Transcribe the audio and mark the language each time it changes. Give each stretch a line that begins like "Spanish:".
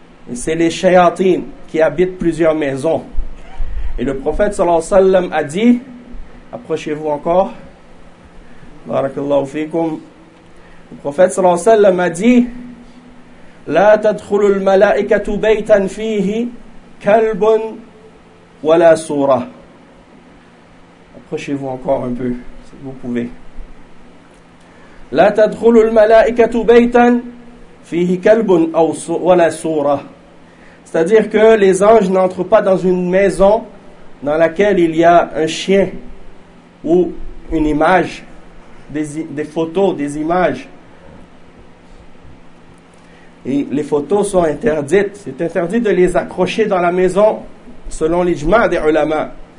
French: Et c'est les shayatin qui habitent plusieurs maisons. Et le prophète sallallahu alayhi wa sallam a dit, approchez-vous encore, barakallahu fikum, le prophète sallallahu alayhi wa sallam a dit,
Arabic: لا تدخل الملائكة بيتا فيه كلب ولا سورة.
French: Approchez-vous encore un peu, si vous pouvez.
Arabic: لا تدخل الملائكة بيتا فيه كلب ولا سورة.
French: C'est-à-dire que les anges n'entrent pas dans une maison dans laquelle il y a un chien ou une image, des photos, des images. Et les photos sont interdites. C'est interdit de les accrocher dans la maison selon l'ijma des ulama.